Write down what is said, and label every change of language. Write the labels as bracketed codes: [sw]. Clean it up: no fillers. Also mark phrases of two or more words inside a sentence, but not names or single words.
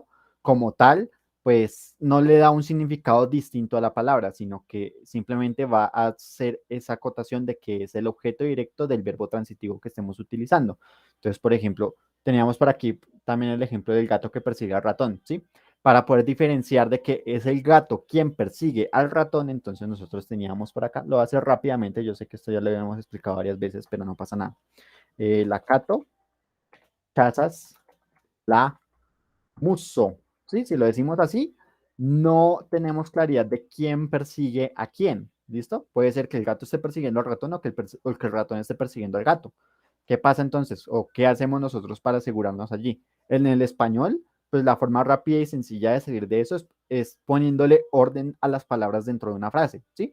[es] Como tal, pues no le da un significado distinto a la palabra, sino que simplemente va a hacer esa acotación de que es el objeto directo del verbo transitivo que estemos utilizando. Entonces, por ejemplo, teníamos por aquí también el ejemplo del gato que persigue al ratón, ¿sí? Para poder diferenciar de que es el gato quien persigue al ratón, entonces nosotros teníamos por acá, lo voy a hacer rápidamente, yo sé que esto ya lo habíamos explicado varias veces, pero no pasa nada. [eo] La cato, chazas, la muso, [es] ¿sí? Si lo decimos así, no tenemos claridad de quién persigue a quién, ¿listo? Puede ser que el gato esté persiguiendo al ratón o que el ratón esté persiguiendo al gato. ¿Qué pasa entonces? ¿O qué hacemos nosotros para asegurarnos allí? En el español, pues la forma rápida y sencilla de salir de eso es poniéndole orden a las palabras dentro de una frase, ¿sí?